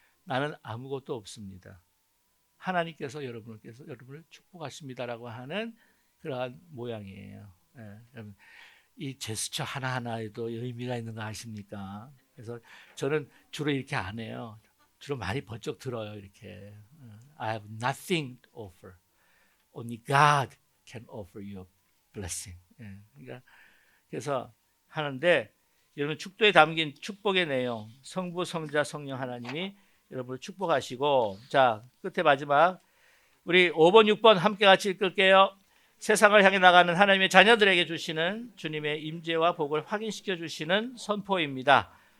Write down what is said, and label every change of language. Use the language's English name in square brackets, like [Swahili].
[Korean] 나는 아무것도 없습니다. 하나님께서 여러분을 축복하십니다라고 하는 그러한 모양이에요. 예, 이 제스처 하나하나에도 의미가 있는 거 아십니까? 그래서 저는 주로 이렇게 안 해요. 주로 많이 번쩍 들어요. 이렇게 [English] I have nothing to offer. Only God can offer you a blessing. [Korean] 예, 그러니까 그래서 하는데 여러분 축도에 담긴 축복의 내용, 성부, 성자, 성령 하나님이 여러분을 축복하시고, 자 끝에 마지막 우리 5번, 6번 함께 같이 읽을게요. 세상을 향해 나가는 하나님의 자녀들에게 주시는 주님의 임재와 복을 확인시켜 주시는 선포입니다.